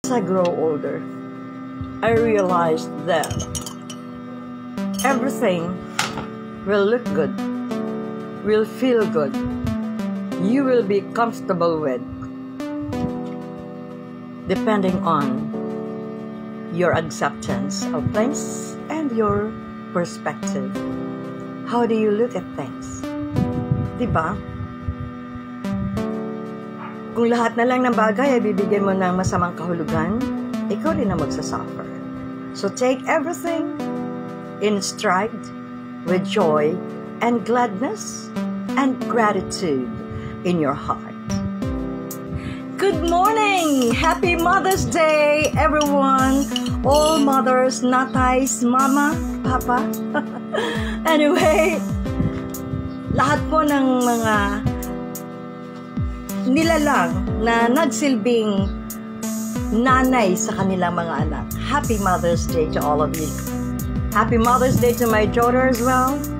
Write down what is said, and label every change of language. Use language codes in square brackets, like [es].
[en] As I grow older, I realized that everything will look good, will feel good, you will be comfortable with, depending on your acceptance of things and your perspective. How do you look at things? [tl] Diba? Kung lahat na lang ng bagay ay bibigyan mo ng masamang kahulugan, ikaw rin na magsasuffer. [en] So take everything in stride with joy and gladness and gratitude in your heart. Good morning! Happy Mother's Day, everyone! All mothers, natays, mama, papa. [tl] Anyway, lahat po ng mga nilalang na nagsilbing nanay sa kanilang mga anak. [en] Happy Mother's Day to all of you. Happy Mother's Day to my daughter as well.